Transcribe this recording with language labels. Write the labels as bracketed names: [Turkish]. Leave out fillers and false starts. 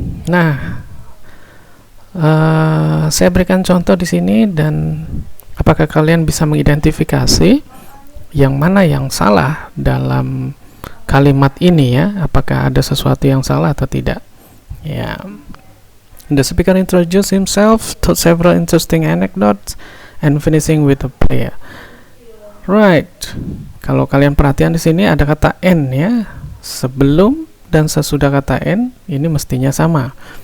[Indonesian] Nah, saya berikan contoh di sini, dan apakah kalian bisa mengidentifikasi yang mana yang salah dalam kalimat ini ya? Apakah ada sesuatu yang salah atau tidak? Ya. [English] The speaker introduced himself, told several interesting anecdotes, and finishing with a prayer. Right. [Indonesian] Kalau kalian perhatian di sini ada kata and ya. Sebelum dan sesudah kata and ini mestinya sama.